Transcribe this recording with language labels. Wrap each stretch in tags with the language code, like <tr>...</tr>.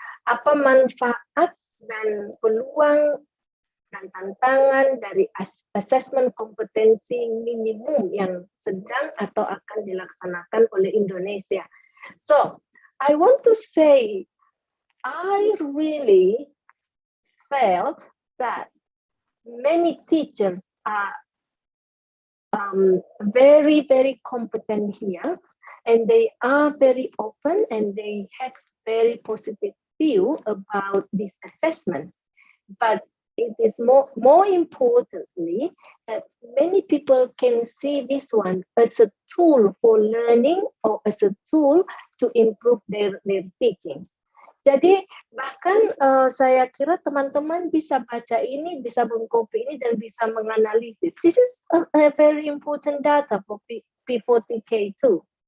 <id>Apa manfaat dan peluang dan tantangan dari assessment kompetensi minimum yang sedang atau akan dilaksanakan oleh Indonesia.</id> <en>So I want to say, I really felt that many teachers are very, very competent here, and they are very open and they have very positive view about this assessment. But it is more importantly that many people can see this one as a tool for learning or as a tool to improve their teaching.</en> <id>Jadi bahkan saya kira teman-teman bisa baca ini, bisa mengcopy ini, dan bisa menganalisis.</id> <en>This is a very important data for P40K too.</en>